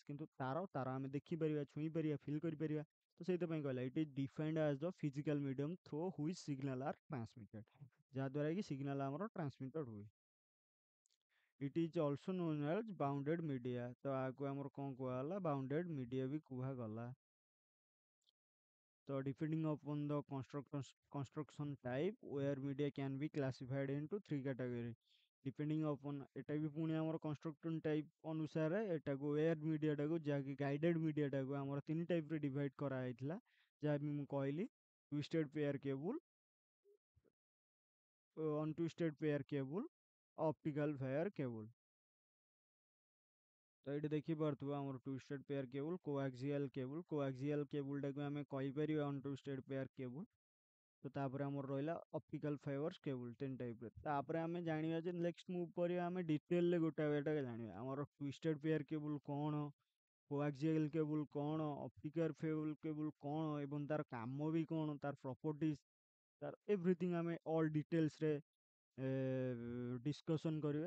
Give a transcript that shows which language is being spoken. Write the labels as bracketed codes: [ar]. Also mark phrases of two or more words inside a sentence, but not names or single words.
[or] କିନ୍ତୁ ତାର ଆମେ ଦେଖିପାରିବା, ଛୁଇଁ ପାରିବା, ଫିଲ୍ କରିପାରିବା। ତ ସେଇଥିପାଇଁ କହିଲା [en] it is defined as the physical medium through which signal are transmitted, [or] ଯାହାଦ୍ୱାରା କି ସିଗ୍ନାଲ ଆମର ଟ୍ରାନ୍ସମିଟେଡ ହୁଏ। [en] it is also known as bounded media. [or] ତ ଆକୁ ଆମର କ'ଣ କୁହାଗଲା, [en] bounded media [or] ବି କୁହାଗଲା। [en] ତ depending upon the construction type, where media can be classified into three category। depending upon [or] এটা ବି ପୁଣି ଆମର [en] construction type [or] ଅନୁସାରେ ଏଟାକୁ [en] where media [or] ଟାକୁ, ଯାହାକି [en] guided media [or] ଟାକୁ ଆମର ତିନି ଟାଇପ୍ରେ ଡିଭାଇଡ୍ କରାଯାଇଥିଲା, ଯାହା ବି ମୁଁ କହିଲି [en] twisted pair cable, untwisted pair cable, [or] optical pair cable। ତ ଏଇଠି ଦେଖିପାରୁଥିବ ଆମର [en] twisted pair cable, coaxial [or] କେବୁଲଟାକୁ ଆମେ କହିପାରିବା [en] untwisted pair cable. [or] ତ ତାପରେ ଆମର ରହିଲା [en] optical fibers cable, [or] ତିନି ଟାଇପ୍ରେ। ତାପରେ ଆମେ ଜାଣିବା ଯେ [en] next move [or] କରିବା ଆମେ ଡିଟେଲରେ ଗୋଟା ଗୋଟା ଜାଣିବା ଆମର [en] twisted pair cable [or] କ'ଣ, [en] coaxial cable [or] କ'ଣ, [en] optical fiber cable [or] କ'ଣ, ଏବଂ ତାର କାମ ବି କ'ଣ, ତାର ପ୍ରପର୍ଟିଜ, ତାର ଏଭ୍ରିଥିଙ୍ଗ ଆମେ ଅଲ୍ ଡିଟେଲ୍ସରେ ଡିସ୍କସନ୍ କରିବା।